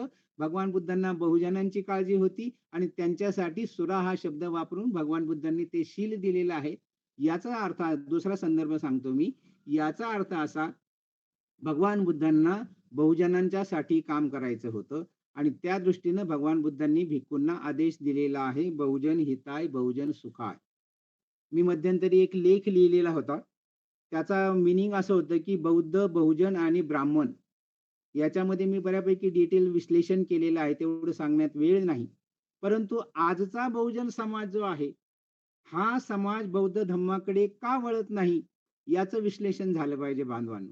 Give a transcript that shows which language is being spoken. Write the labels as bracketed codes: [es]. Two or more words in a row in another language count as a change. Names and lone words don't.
[mr] भगवान बुद्धांना बहुजनांची काळजी होती आणि त्यांच्यासाठी सुरा हा शब्द वापरून भगवान बुद्धांनी ते शील दिलेलं आहे. याचा अर्थ दुसरा संदर्भ सांगतो मी. याचा अर्थ असा, भगवान बुद्धांना बहुजनांच्यासाठी काम करायचं होतं आणि त्या दृष्टीनं भगवान बुद्धांनी भिक्खूंना आदेश दिलेला आहे, [pi] बहुजन हिताय, बहुजन सुखाय. [mr] मी मध्यंतरी एक लेख लिहिलेला होता. त्याचा मीनिंग असं होतं, की बौद्ध, बहुजन आणि ब्राह्मण याच्यामध्ये मी बऱ्यापैकी डिटेल विश्लेषण केलेलं आहे. तेवढं सांगण्यात वेळ नाही. परंतु आजचा बहुजन समाज जो आहे, हा समाज बौद्ध धम्माकडे का वळत नाही, याचं विश्लेषण झालं पाहिजे बांधवांनो.